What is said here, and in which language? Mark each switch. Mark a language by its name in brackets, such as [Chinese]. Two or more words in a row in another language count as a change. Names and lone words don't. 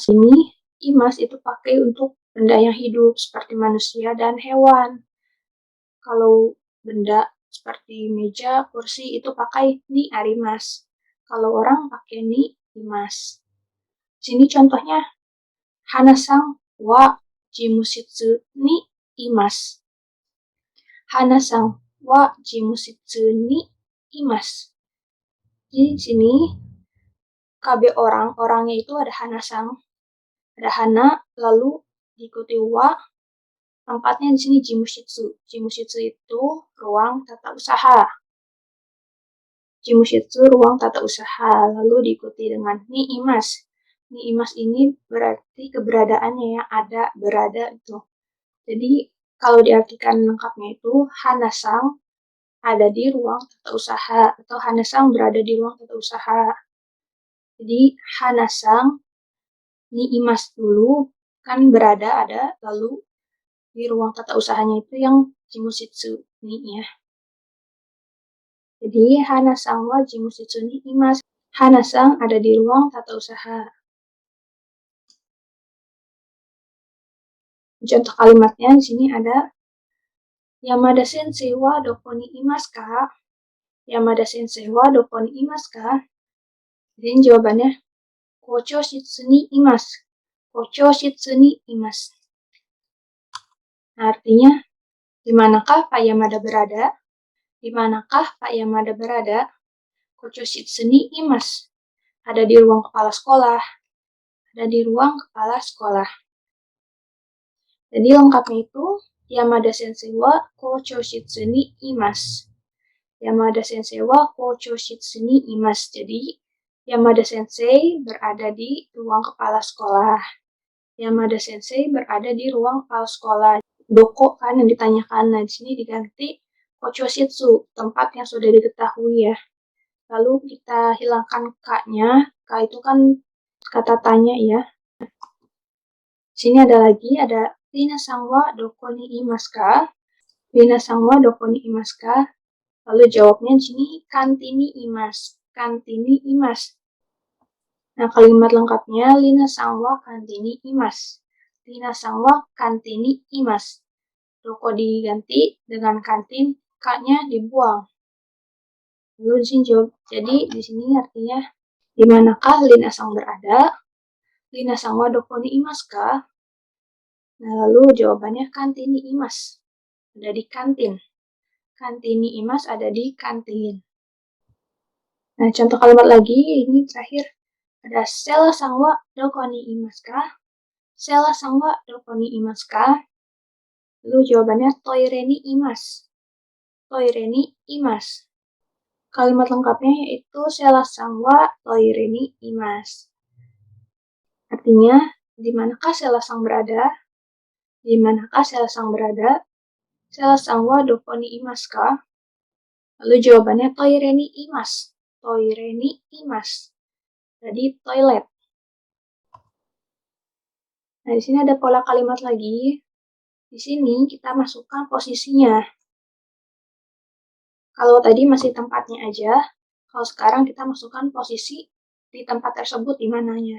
[Indonesian] Ini imas itu pakai untuk benda yang hidup seperti manusia dan hewan. Kalau benda seperti meja, kursi itu pakai [Japanese] にあります. [Indonesian] Kalau orang pakai [Japanese] にいます. [Indonesian] Sini contohnya [Japanese] ハナさんは事務室にいます. ハナさんは事務室にいます. [Indonesian] Di sini kabe orangnya itu ada Hana-san, ada Hana, lalu diikuti wa. Tempatnya di sini jimushitsu. Jimushitsu itu ruang tata usaha. Jimushitsu ruang tata usaha, lalu diikuti dengan [Japanese] にいます. にいます [Indonesian] ini berarti keberadaannya yang ada, berada itu. Jadi kalau diartikan lengkapnya itu Hana-san ada di ruang tata usaha atau Hana-san berada di ruang tata usaha. Jadi [Japanese] ハナさんにいます [Indonesian] dulu kan berada ada, lalu di ruang tata usahanya itu yang [Japanese] 事務室に [Indonesian] ya. [Japanese] Jadi ハナさんは事務室にいます. [Indonesian] Hana-san ada di ruang tata usaha. Contoh kalimatnya di sini ada [Japanese] 山田先生はどこにいますか? 山田先生はどこにいますか? [Indonesian] Jadi jawabannya [Japanese] 校長室にいます. 校長室にいます. [Indonesian] Artinya, di manakah Pak Yamada berada? Di manakah Pak Yamada berada? [Japanese] 校長室にいます. [Indonesian] Ada di ruang kepala sekolah. Ada di ruang kepala sekolah. Jadi lengkapnya itu, [Japanese] 山田先生は校長室にいます. 山田先生は校長室にいます. [Indonesian] Jadi, Yamada Sensei berada di ruang kepala sekolah. Yamada Sensei berada di ruang kepala sekolah. Doko kan yang ditanyakan. Nah, di sini diganti [Japanese] 校長室, [Indonesian] tempat yang sudah diketahui ya. Lalu kita hilangkan K-nya. K itu kan kata tanya ya. Di sini ada lagi, ada [Japanese] 皆さんはどこにいますか? 皆さんはどこにいますか? [Indonesian] Lalu jawabnya di sini [Japanese] カンティにいます. カンティにいます. Nah, [Indonesian] kalimat lengkapnya [Japanese] 皆さんはカンティにいます. 皆さんはカンティにいます. [Indonesian] Doko diganti dengan kantin, K-nya dibuang. Lalu di sini jawab. Jadi di sini artinya di manakah Lina-san berada? [Japanese] リナさんはどこにいますか? [Indonesian] Nah, lalu jawabannya [Japanese] カンティンにいます. [Indonesian] Ada di kantin. [Japanese] カンティンにいます [Indonesian] ada di kantin. Nah, contoh kalimat lagi, ini terakhir. [Japanese] Ada セラさんはどこにいますか? セラさんはどこにいますか? [Indonesian] Lalu jawabannya [Japanese] トイレにいます. トイレにいます. [Indonesian] Kalimat lengkapnya yaitu [Japanese] セラさんはトイレにいます. [Indonesian] Artinya, di manakah sela-san berada? Di manakah sela-san berada? [Japanese] セラさんはどこにいますか? [Indonesian] Lalu jawabannya [Japanese] トイレにいます. トイレにいます. [Indonesian] Jadi toilet. Nah, di sini ada pola kalimat lagi. Di sini kita masukkan posisinya. Kalau tadi masih tempatnya aja, kalau sekarang kita masukkan posisi di tempat tersebut di mananya.